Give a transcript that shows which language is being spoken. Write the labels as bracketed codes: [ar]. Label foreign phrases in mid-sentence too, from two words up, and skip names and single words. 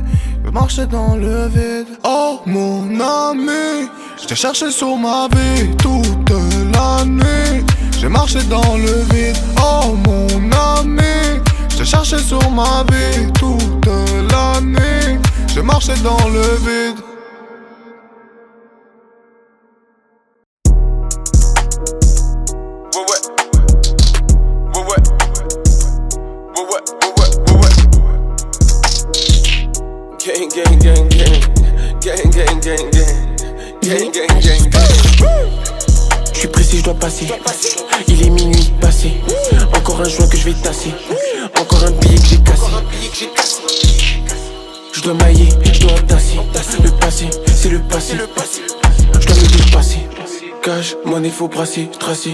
[fr] J'ai marché dans le vide. Oh mon ami, je t'ai cherché sur ma vie toute la nuit. J'ai marché dans le vide. Oh mon ami, je t'ai cherché sur ma vie toute la nuit. J'ai marché dans le vide. [en] Gang, gang, gang, gang. Gang, gang, gang, gang. Gang, gang, gang, gang. [fr] Je suis pressé, je dois passer. Il est minuit passé. Encore un joint que je vais tasser. Encore un billet que j'ai cassé. Je dois mailler, je dois tasser. Le passé, c'est le passé. Je dois me dépasser. Cash, monnaie, faut brasser, tracer.